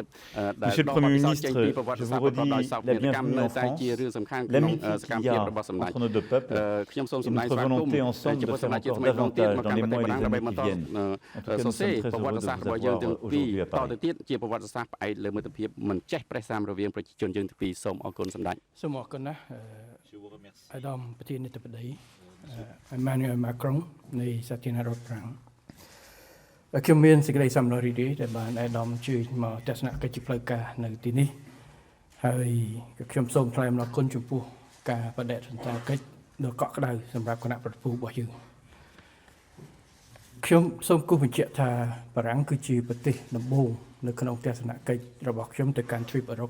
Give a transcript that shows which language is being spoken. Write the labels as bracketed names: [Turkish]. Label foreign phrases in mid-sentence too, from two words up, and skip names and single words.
[French] Monsieur le Premier ministre, je vous redis la bienvenue en France, l'amitié qu'il y a entre nos deux peuples et notre volonté ensemble de faire encore davantage dans les mois et les années qui viennent. En tout cas, nous sommes très heureux de vous avoir aujourd'hui à Paris. [Khmer] Emmanuel Macron នៃសាធារណរដ្ឋប្រាំងខ្ញុំមានសេចក្តីសប្បុរសរីករាយដែលបានអាដាមជួយមកទស្សនកិច្ចជាផ្លូវការនៅទីនេះហើយខ្ញុំសូមថ្លែងអំណរគុណចំពោះការបដិសណ្ឋារកិច្ចដ៏កក់ក្ដៅសម្រាប់គណៈប្រតិភូរបស់យើង ខ្ញុំសូមគូសបញ្ជាក់ថាបារាំងគឺជាប្រទេសដំបូងនៅក្នុងទស្សនកិច្ចរបស់ខ្ញុំទៅកាន់ទ្វីបអឺរ៉ុប